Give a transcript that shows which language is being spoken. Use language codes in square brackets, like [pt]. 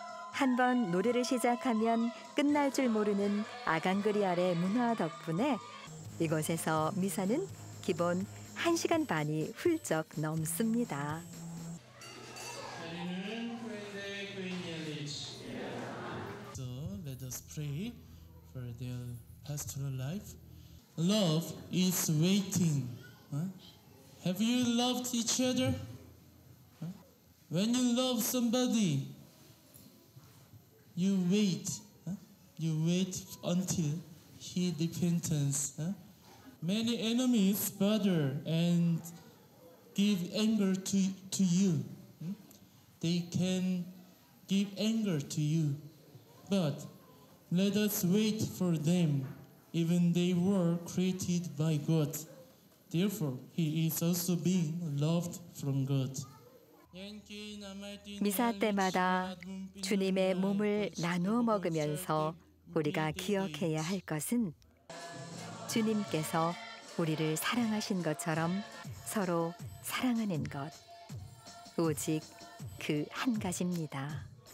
[ko] 한번 노래를 시작하면 끝날 줄 모르는 아강그리알의 문화 덕분에 이곳에서 미사는 기본 1시간 반이 훌쩍 넘습니다. [en] So let us pray for their pastoral life. Love is waiting. Have you loved each other? When you love somebody, you wait. You wait until he repentance. Many enemies bother and give anger to you. They can give anger to you. But Let us wait for them, even they were created by God. Therefore, he is also being loved from God. [ko] 미사 때마다 주님의 몸을 나누어 먹으면서 우리가 기억해야 할 것은 주님께서 우리를 사랑하신 것처럼 서로 사랑하는 것. 오직 그 한 가지입니다.